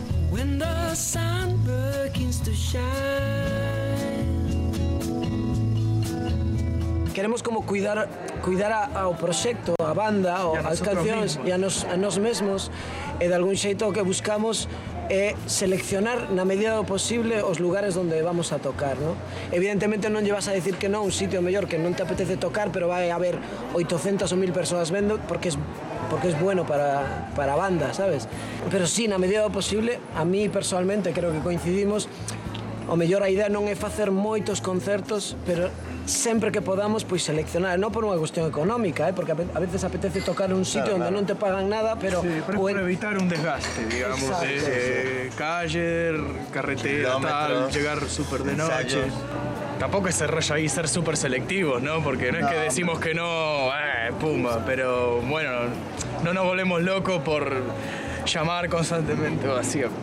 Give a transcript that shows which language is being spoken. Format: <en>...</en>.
<en>When the sun begins to shine.</en> <gl>Queremos como cuidar ao proxecto, a banda, as cancións e a nós mesmos, e de algún xeito o que buscamos é seleccionar na medida do posible os lugares onde vamos a tocar, ¿no? Evidentemente non lle vas a decir que non un sitio mellor que non te apetece tocar, pero vai haber 800 ou 1000 persoas vendo porque</gl> <es>es bueno</es> <gl>para a banda, sabes? Pero sí, na medida do posible,</gl> <es>a mí personalmente</es> <gl>creo que coincidimos, o mellor a idea non é facer moitos concertos, pero sempre que podamos, pois seleccionar, non por unha cuestión económica, porque a veces apetece tocar un sitio onde non te pagan nada, pero...</gl> <es>Sí, pero por evitar un desgaste, digamos, de calle, carretera, tal, llegar súper de noche. Tampoco ese rollo ahí ser súper selectivos, ¿no? Porque no es que decimos que no, pumba, pero bueno, no nos volvemos locos por llamar constantemente o así.</es>